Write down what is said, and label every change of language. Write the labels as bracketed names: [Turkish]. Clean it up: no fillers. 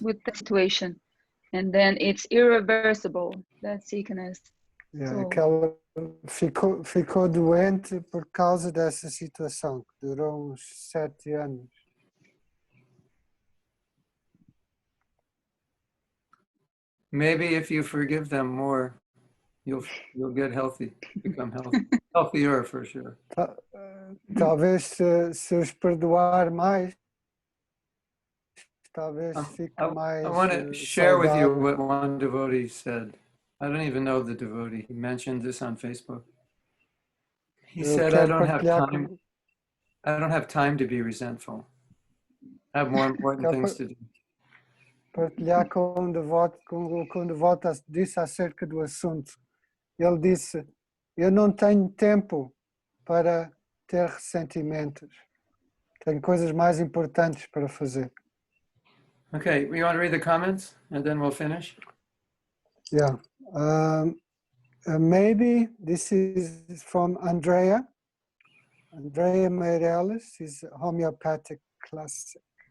[English] with the situation, and then it's irreversible, that sickness. [Portuguese] So, que ela ficou doente por causa dessa situação que durou uns 7 anos. [English] Maybe if you forgive them more, you'll get healthy, become healthier for sure. [Portuguese] Talvez se os perdoar mais, talvez fique mais. [English] I want to share with you what one devotee said. I don't even know the devotee. He mentioned this on Facebook. He said, I don't have time to be resentful. I have more important things to do. [Portuguese] Partilhar com um devoto disse acerca do assunto. Ele disse, eu não tenho tempo para ter ressentimentos. Tenho coisas mais importantes para fazer. [English] Okay, you want to read the comments and then we'll finish? Yeah. Maybe this is from Andrea. Andrea Meirelles is homeopathic classic.